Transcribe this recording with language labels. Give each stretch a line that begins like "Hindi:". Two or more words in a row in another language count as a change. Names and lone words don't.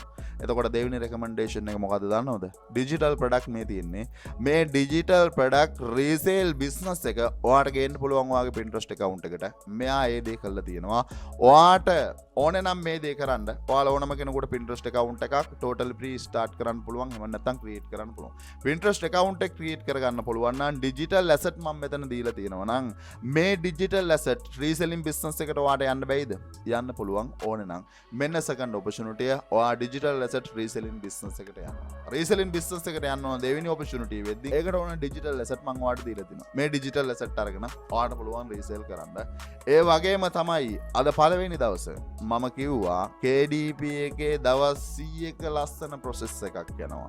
Sinhala: එතකොට දෙවෙනි රෙකමෙන්ඩේෂන් එක මොකද්ද දන්නවද?
English: digital product
Sinhala: මේ තියෙන්නේ. මේ
English: digital product resale business
Sinhala: එක ඔයාට ගේන්න පුළුවන් ඔයාගේ Pinterest account එකට. මෙයා ඒ දේ කරලා තියෙනවා. ඔයාට ඕනේ නම් මේ දේ කරන්න. ඔයාලා ඕනම කෙනෙකුට Pinterest account එකක්
English: totally free start
Sinhala: කරන්න පුළුවන්. එහෙම නැත්නම් create කරන්න පුළුවන්. Pinterest account එක create කරගන්න පුළුවන් නම්
English: digital asset
Sinhala: මම මෙතන දීලා තියෙනවා නම් මේ
English: digital asset reselling business
Sinhala: එකට ඔයාට යන්න බැයිද? යන්න පුළුවන් ඕනේ නම් මෙන්න
English: second opportunity
Sinhala: ඔයා
English: digital asset reselling business
Sinhala: එකට යනවා.
English: reselling business
Sinhala: එකට යන්න ඕන දෙවෙනි opportunity වෙද්දි ඒකට ඕන
English: digital asset
Sinhala: මම ඔයාට දීලා තිනවා. මේ
English: digital asset
Sinhala: අරගෙන ඔයාට පුළුවන් resell කරන්න. ඒ වගේම තමයි අද පළවෙනි දවසේ මම කිව්වා KDP එකේ දවස් 100ක ලස්සන process එකක් යනවා.